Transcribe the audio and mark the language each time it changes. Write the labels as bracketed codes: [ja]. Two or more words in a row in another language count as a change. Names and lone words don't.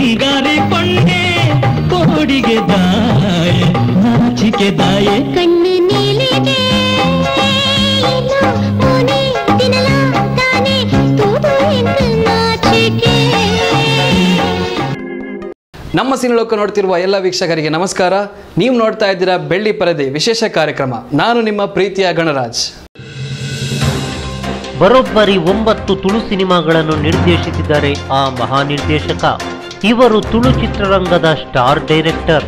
[tcy] ಜಾರಿಕೊಂಡೆ ಕೋಡಿಗೆ ದಾಯ ನಾಚಿಕೆ ದಾಯ ಕಣ್ಣು ನೀಲಿಗೆ [kn] ನಮ್ಮ ಸಿನಿಲೋಕ ನೋಡ್ತಿರುವ ಎಲ್ಲ ವೀಕ್ಷಕರಿಗೆ ನಮಸ್ಕಾರ. ನೀವು ನೋಡ್ತಾ ಇದ್ದೀರಾ ಬೆಳ್ಳಿ ಪರದೆ ವಿಶೇಷ ಕಾರ್ಯಕ್ರಮ. ನಾನು ನಿಮ್ಮ ಪ್ರೀತಿಯ ಗಣರಾಜ್. ಬರೋಬ್ಬರಿ 9 ತುಳು ಸಿನಿಮಾಗಳನ್ನು ನಿರ್ದೇಶಿಸಿದ್ದಾರೆ ಆ ಮಹಾನಿರ್ದೇಶಕ. ಇವರು ತುಳು ಚಿತ್ರರಂಗದ [en] star director.